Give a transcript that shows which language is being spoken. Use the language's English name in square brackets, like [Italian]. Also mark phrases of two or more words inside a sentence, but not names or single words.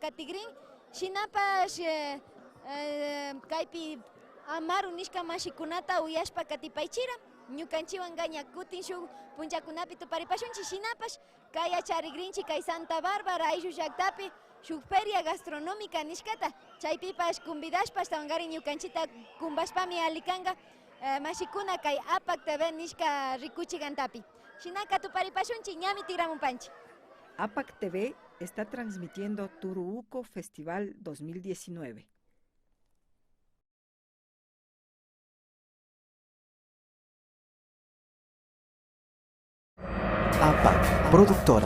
[Quechua] Katigrin, Shinapash, Kaipi Amaru Nishka Mashikunata uyashpa katipaychira ñukanchiwan gaña kutin shuk punchakunapi tuparipashunchi shinapash kaya charigrinchi kay Santa Bárbara ayllu llaktapi shuk [Spanish] feria gastronómica [Quechua] nishkata chaypipash kumbidashpash tawangari ñukanchita kumbashpami alikanga mashikuna kay APAC TV nishka rikuchigantapi shinaka tuparipashunchi ñami tigramunpanchi. [Spanish] APAC TV está transmitiendo Turuco Festival 2019. APAC, productora.